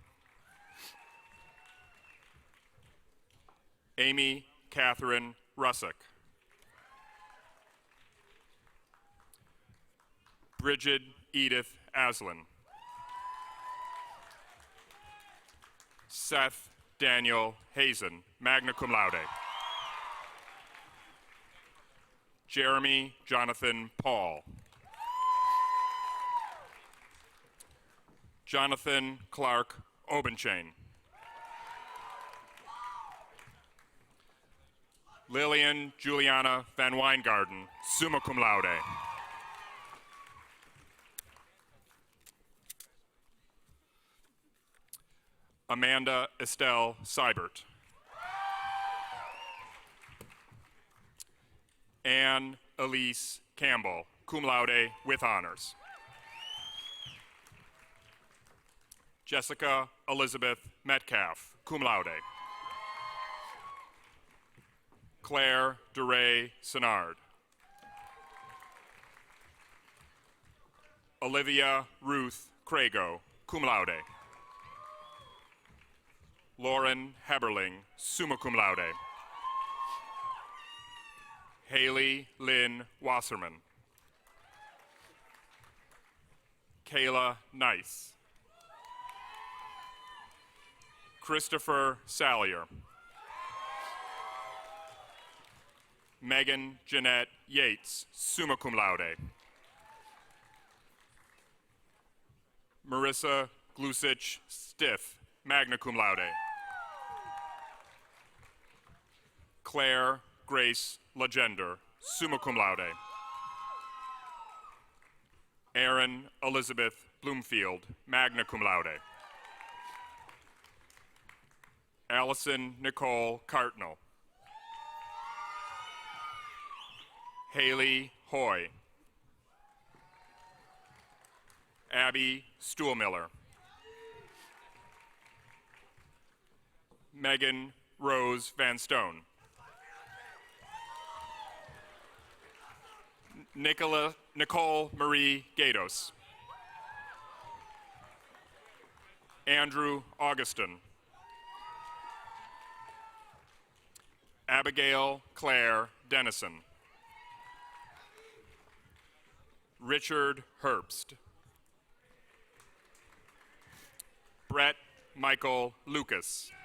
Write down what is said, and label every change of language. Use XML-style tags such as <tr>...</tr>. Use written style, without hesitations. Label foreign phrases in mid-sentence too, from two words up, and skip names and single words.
<en>Amy Catherine Russick. Bridget Edith Aslan. Seth Daniel Hazen,</en> <la>magna cum laude.</la> <en>Jeremy Jonathan Paul. Jonathan Clark Obenchain. Lillian Juliana Van Weingarten,</en> <la>summa cum laude.</la> <en>Amanda Estelle Seibert. Anne Elise Campbell,</en> <la>cum laude</la> <en>with honors. Jessica Elizabeth Metcalf,</en> <la>cum laude.</la> <en>Claire DeRay Senard. Olivia Ruth Crago,</en> <la>cum laude.</la> <en>Lauren Heberling,</en> <la>summa cum laude.</la> <en>Haley Lynn Wasserman. Kayla Nice. Christopher Sallier. Megan Jeanette Yates,</en> <la>summa cum laude.</la> <en>Marissa Glusich Stiff,</en> <la>magna cum laude.</la> <en>Claire Grace Legender,</en> <la>summa cum laude.</la> <en>Erin Elizabeth Bloomfield,</en> <la>magna cum laude.</la> <en>Allison Nicole Cartnell. Haley Hoy. Abby Stuhlmiller. Megan Rose Van Stone. Nicole Marie Gatos. Andrew Augustin. Abigail Claire Dennison. Richard Herbst. Brett Michael Lucas.</en>